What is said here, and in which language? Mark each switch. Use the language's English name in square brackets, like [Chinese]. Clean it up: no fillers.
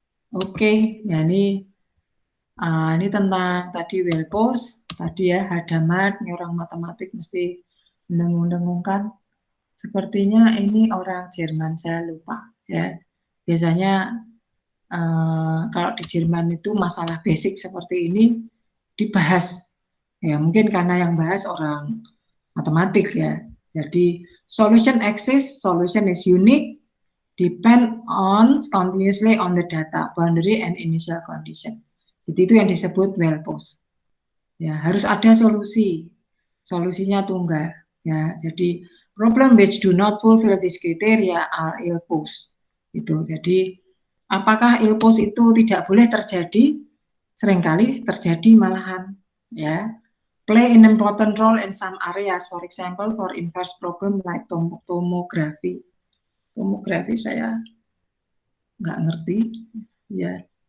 [Indonesian] Oke, ya ini tentang tadi Welpos, tadi ya Hadamard, ini orang matematik mesti mendengung-dengungkan. Sepertinya ini orang Jerman, saya lupa ya. Biasanya kalau di Jerman itu masalah basic seperti ini dibahas. Ya, mungkin karena yang bahas orang matematik ya. Jadi [English] solution exists, solution is unique, depend on continuously on the data, boundary and initial condition. [Indonesian] Jadi itu yang disebut Welpos. Ya, harus ada solusi. Solusinya tunggal. Ya, jadi [English] problem which do not fulfill this criteria are ill posed. [Indonesian] Gitu. Jadi apakah ill posed itu tidak boleh terjadi? Seringkali terjadi malahan, ya. [English] Play an important role in some areas, for example, for inverse problem like tomografi. [Indonesian] Tomografi saya nggak ngerti, ya.